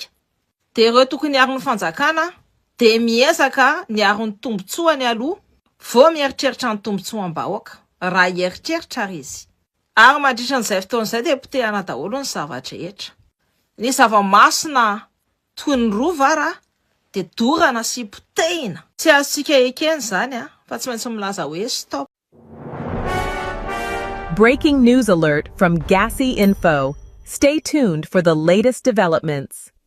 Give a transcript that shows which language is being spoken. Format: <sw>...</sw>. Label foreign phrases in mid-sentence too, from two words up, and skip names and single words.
<mg>Dia ireo tokony hiaro ny fanjakana dia miezaka ny aro ny tombotsoany aloha vao mieritreritra ny tombotsoam-bahoaka raha hieritreritra ary izy. Ary mandritra n'izay fotoan'izay dia potehana daholo ny zavatra rehetra. Ny zava-masina toy ny rova dia dorana sy potehina. Tsy azontsika ekeny izany fa tsy maintsy milaza hoe stop.</mg> <en>Breaking news alert from Gassy Info. Stay tuned for the latest developments.</en>